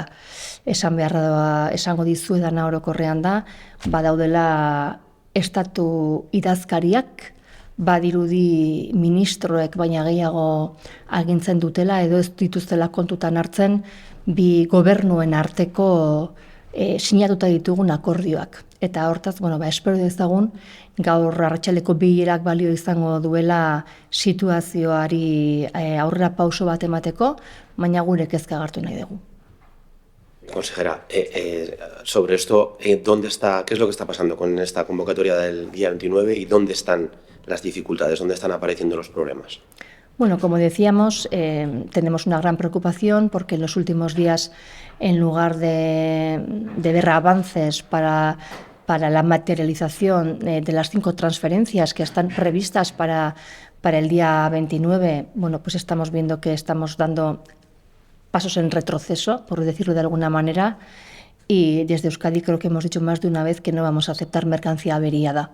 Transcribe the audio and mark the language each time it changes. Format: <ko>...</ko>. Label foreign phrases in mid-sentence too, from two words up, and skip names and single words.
<eu>Esan beharra da, esango dizuedana orokorrean da, badaudela estatu idazkariak, badirudi ministroek baina gehiago agintzen dutela edo ez dituztela kontutan hartzen bi gobernuen arteko sinatuta ditugun akordioak. Eta hortaz, espero dezagun, gaur arratsaldeko bilerak balio izango duela situazioari aurrera pauso bat emateko, baina gure kezka agertu nahi dugu.</eu> <es>Consejera, sobre esto, ¿dónde está, qué es lo que está pasando con esta convocatoria del día 29 y dónde están las dificultades, dónde están apareciendo los problemas? Bueno, como decíamos, tenemos una gran preocupación porque en los últimos días, en lugar de ver avances para para la materialización de las 5 transferencias que están previstas para el día 29, bueno, pues estamos viendo que estamos dando pasos en retroceso, por decirlo de alguna manera, y desde Euskadi creo que hemos dicho más de una vez que no vamos a aceptar mercancía averiada.</es>